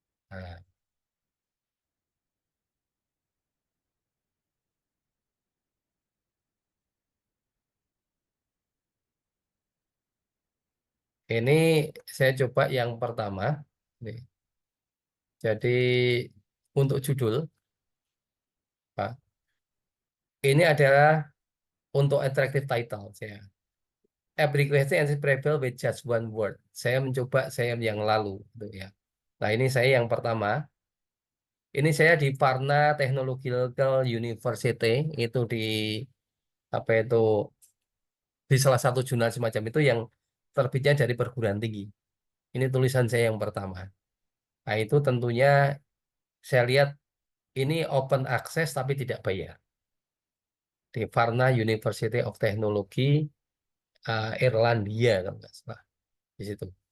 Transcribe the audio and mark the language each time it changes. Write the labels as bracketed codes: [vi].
[id] Nah, ini saya coba yang pertama. Nih. Jadi untuk judul, Pak, ini adalah untuk attractive title saya. [en] Every question is prepared with just one word. [id] Saya mencoba saya yang lalu, gitu ya. Nah ini saya yang pertama. Ini saya di Varna Technological University itu di apa itu di salah satu jurnal semacam itu yang terbitnya dari perguruan tinggi. Ini tulisan saya yang pertama. Nah itu tentunya saya lihat ini open access tapi tidak bayar di Varna University of Technology Irlandia kalau nggak salah di situ.